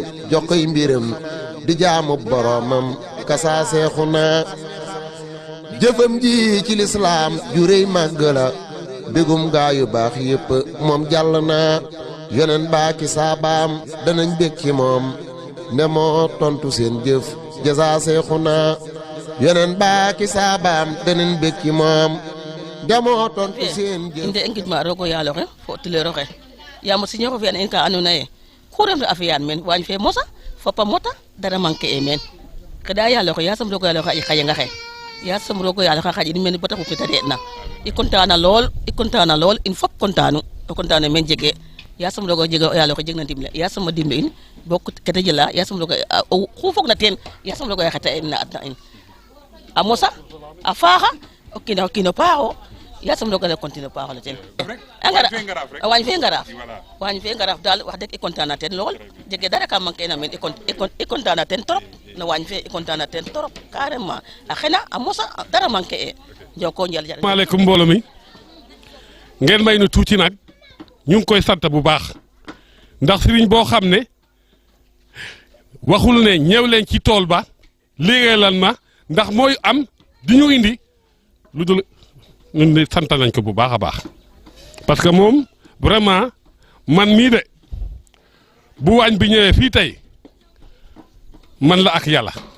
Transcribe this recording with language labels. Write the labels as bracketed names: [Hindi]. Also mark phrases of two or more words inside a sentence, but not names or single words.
[Wolof] jox koy mbiram di jaamu boroomam kasa seexuna jëfam ji ci lislaam ju rëy màgg la bégum gaa yu baax yépp moom jàll na yonen baa ki saabaam danañ bég ci moom ne moo tontu seen jëf jasa seexuna yonen baa ki saabaam danañ bég ci moom demoo tontu seen jëf [Serer] inde ngidma rogo yaalo xe fo tilero xe yaam o signé ko fi'an in ka andoona yee ku refna a fi'aan meen waañ fe mosa fop a mota dara manquer e meen xeɗa yaalo xe yasam rogo yaalo xe a xaƴanga xe yasam rogo yaalo xe a xaƴin meen bata xup ta re'na i content na lool in fop contanu o contane meen jege yasam rogo jega yaalo xe jegna ndimle yasam a dimle in bo kete jela yasam rogo xu fogna teen yasam rogo xeta in na adna in a mosa a faaxa o kiino paaxo yasam rogo continuer paaxo le ten waañ fe ngaraaf daal wax dëgg i content na ten lool jege dara ka manquer na meen i content na ten trop no waañ fe i content na ten trop carrément a xena a mosa dara manquer e njoko njal jare [Wolof] maaleykum mbooloo mi ngeen may nu tuuti nag ñu ngi koy sant bu baax ndax sëriñ boo xam ne waxul ne ñëw leen ci tool ba liggéeyal ma ndax mooy am di ñu indi lu dul ñun de sant nañ ko bu baax a baax [French] parce que [Wolof] moom vraiment man mii de bu waañ bi ñëwee fii tey man la ak yàlla parce